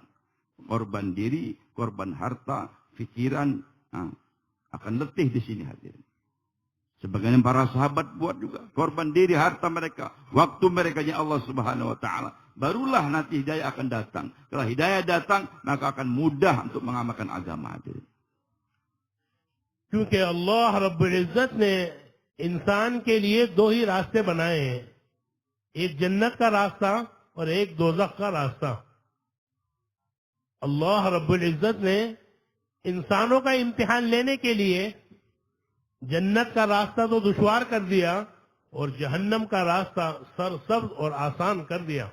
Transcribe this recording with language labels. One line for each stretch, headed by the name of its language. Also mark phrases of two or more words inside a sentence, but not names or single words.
Indonesian: Korban diri, korban harta, pikiran, akan letih di sini hadirin. Sebagian para sahabat buat juga. Korban diri, harta mereka, waktu mereka ya Allah
Arabic: سبحانه وتعالى.
Indonesian: Barulah nanti hidayah akan datang. Kalau hidayah datang, maka akan mudah untuk mengamalkan agama hadirin.
Hindi: क्योंकि अल्लाह
Arabic: رب العزة
Hindi: ने इंसान के लिए 2 ही रास्ते बनाए हैं, एक जन्नत का रास्ता और एक दोज़ख का रास्ता। अल्लाह
Arabic: رب العزة
Hindi: ने इंसानों का इम्तिहान लेने के लिए जन्नत का रास्ता तो दुश्वार कर दिया और जहन्नम का रास्ता सरसब्ज और आसान कर दिया।